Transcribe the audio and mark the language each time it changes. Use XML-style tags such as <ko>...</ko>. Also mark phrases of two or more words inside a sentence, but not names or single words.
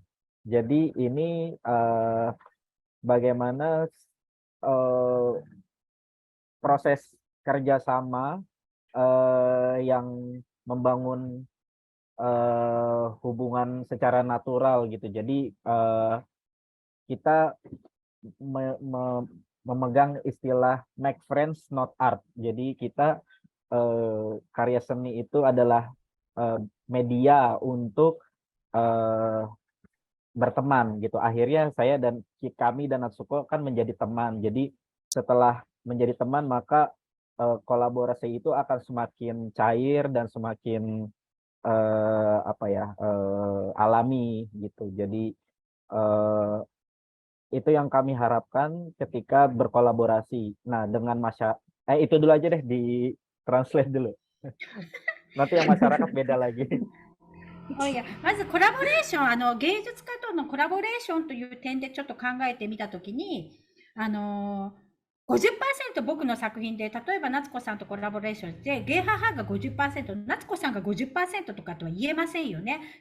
<id>Jadi ini bagaimana proses kerjasama yang membangun hubungan secara natural gitu. Jadi kita memegang istilah</id> <en>make friends not art.</en> <id>Jadi kita karya seni itu adalah media untuk berteman gitu. Akhirnya kami dan Natsuko kan menjadi teman. Jadi setelah menjadi teman maka kolaborasi itu akan semakin cair dan semakin alami gitu. Jadi itu yang kami harapkan ketika berkolaborasi. Nah, dengan itu dulu aja deh, di translate dulu. Nanti yang masyarakat beda lagi.</id> <ja>まずコラボレーション、芸術家とのコラボレーションという点でちょっと考えてみたときに、50% 僕の作品で、例えば夏子さんとコラボレーションして、ゲーハーハーが 50%、夏子さんが 50% とかとは言えませんよね。</ja>